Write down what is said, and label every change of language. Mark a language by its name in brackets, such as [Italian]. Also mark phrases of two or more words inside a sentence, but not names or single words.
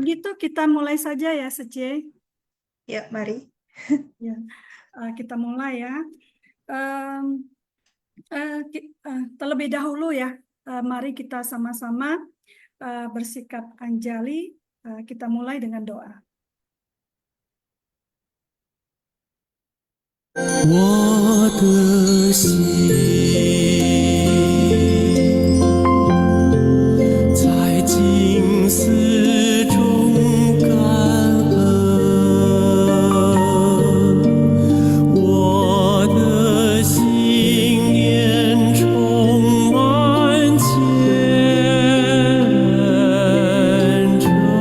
[Indonesian] begitu kita mulai saja ya Sece. Ya, mari. Ya, kita mulai ya. Terlebih dahulu ya, mari kita sama-sama bersikap anjali. Kita mulai dengan doa. [Chinese] 我的心在静思中感恩，我的心念充满虔诚。